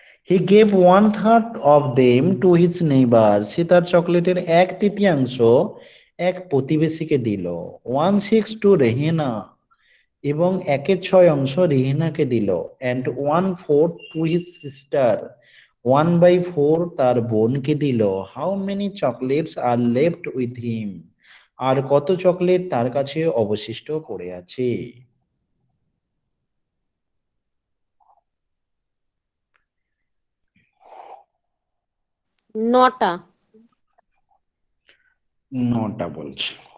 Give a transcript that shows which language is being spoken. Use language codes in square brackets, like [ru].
[en] He gave 1/3 of them to his neighbor. [bn] সে তার চকলেটের 1/3 এক প্রতিবেশীকে দিল। [en] 1/6 to [bn] রেহেনা, এবং 1/6 রেহেনাকে দিল। [en] and 1/4 to his sister. [bn] 1/4 তার বোনকে দিল। [en] How many chocolates are left with him? [bn] আর কত চকলেট তার কাছে অবশিষ্ট পড়ে আছে? নটা। 9টা বলছে।